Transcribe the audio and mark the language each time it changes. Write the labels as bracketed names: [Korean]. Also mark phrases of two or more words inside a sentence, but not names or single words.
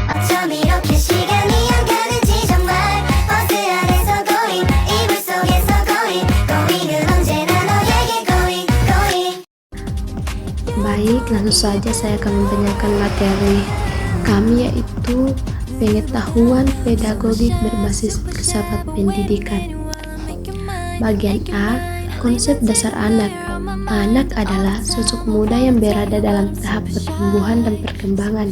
[Korean] 좀 이렇게 시간이 안 가는지 정말 버스 안에서 going 이불 속에서 going은 언제나 너에게 going. [Indonesian] Baik, langsung saja saya akan membacakan materi kami, yaitu pengetahuan pedagogik berbasis filsafat pendidikan. Bagian A, konsep dasar anak. Anak adalah sosok muda yang berada dalam tahap pertumbuhan dan perkembangan.